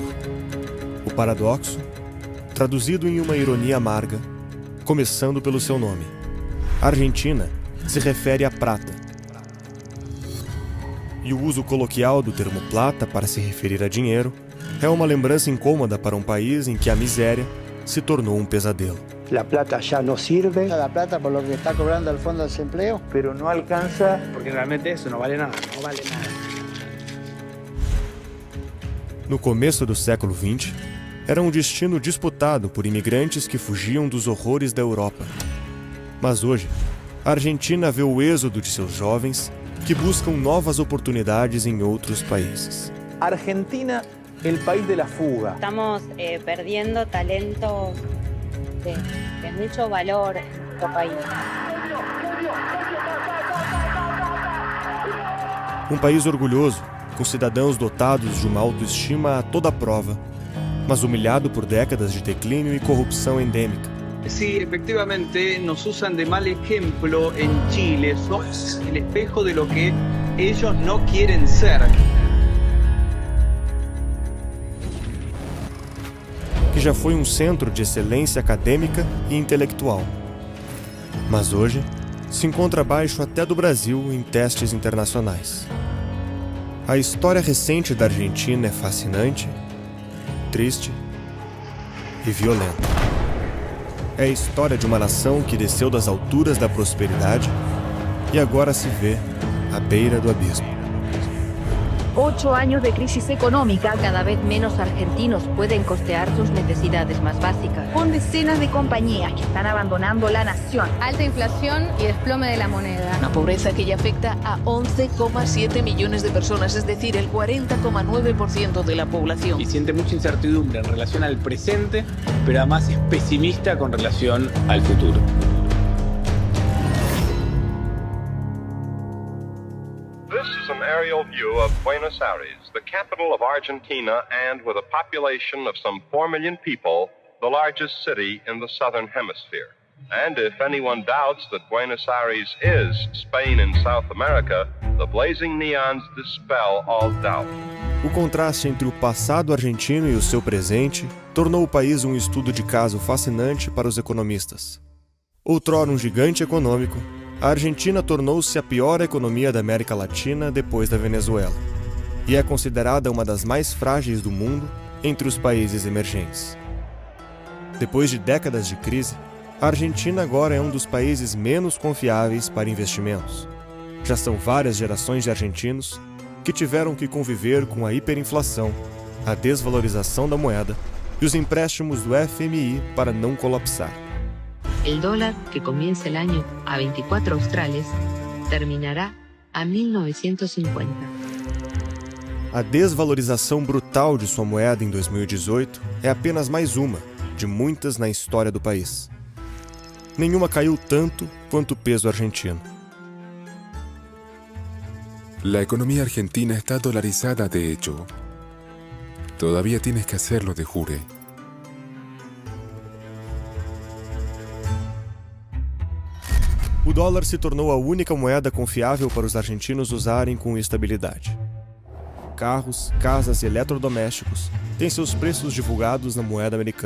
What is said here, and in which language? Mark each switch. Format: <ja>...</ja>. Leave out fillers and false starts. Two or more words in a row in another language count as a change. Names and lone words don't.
<pt>O paradoxo, traduzido em uma ironia amarga, começando pelo seu nome. Argentina se refere à prata. E o uso coloquial do termo plata para se referir a dinheiro é uma lembrança incômoda para um país em que a miséria se tornou um pesadelo.</pt> <es>La plata ya no sirve. La plata por lo que está cobrando el Fondo de Desempleo. Pero no alcanza, porque realmente eso no vale nada. No vale nada.</es> <pt>No começo do século XX, era um destino disputado por imigrantes que fugiam dos horrores da Europa. Mas hoje, a Argentina vê o êxodo de seus jovens que buscam novas oportunidades em outros países.</pt> <es>Argentina, el país de la fuga. Estamos perdiendo talento de mucho valor nuestro país.</es> <pt>Um país orgulhoso, com cidadãos dotados de uma autoestima a toda prova, mas humilhado por décadas de declínio e corrupção endêmica.</pt> <es>Sí, efectivamente nos usan de mal ejemplo en Chile. Somos el espejo de lo que ellos no quieren ser.</es> <pt>Que já foi um centro de excelência acadêmica e intelectual. Mas hoje se encontra abaixo até do Brasil em testes internacionais. A história recente da Argentina é fascinante, triste e violenta. É a história de uma nação que desceu das alturas da prosperidade e agora se vê à beira do abismo.</pt> <es>8 años de crisis económica, cada vez menos argentinos pueden costear sus necesidades más básicas. Con decenas de compañías que están abandonando la nación. Alta inflación y desplome de la moneda. Una pobreza que ya afecta a 11,7 millones de personas, es decir, el 40,9% de la población. Y siente mucha incertidumbre en relación al presente, pero además es pesimista con relación al futuro.</es> <en>An aerial view of Buenos Aires, the capital of Argentina, and with a population of some 4 million people, the largest city in the southern hemisphere. And if anyone doubts that Buenos Aires is Spain in South America, the blazing neons dispel all doubt.</en> <pt>O contraste entre o passado argentino e o seu presente tornou o país um estudo de caso fascinante para os economistas. Outrora um gigante econômico, a Argentina tornou-se a pior economia da América Latina depois da Venezuela, e é considerada uma das mais frágeis do mundo entre os países emergentes. Depois de décadas de crise, a Argentina agora é um dos países menos confiáveis para investimentos. Já são várias gerações de argentinos que tiveram que conviver com a hiperinflação, a desvalorização da moeda e os empréstimos do FMI para não colapsar.</pt> <es>El dólar, que comienza el año a 24 australes, terminará a 1950.</es> <pt>A desvalorização brutal de sua moeda em 2018 é apenas mais uma de muitas na história do país. Nenhuma caiu tanto quanto o peso argentino.</pt> <es>La economía argentina está dolarizada de hecho. Todavía tienes que hacerlo</es> <la>de jure.</la> <pt>O dólar se tornou a única moeda confiável para os argentinos usarem com estabilidade. Carros, casas e eletrodomésticos têm seus preços divulgados na moeda americana.</pt>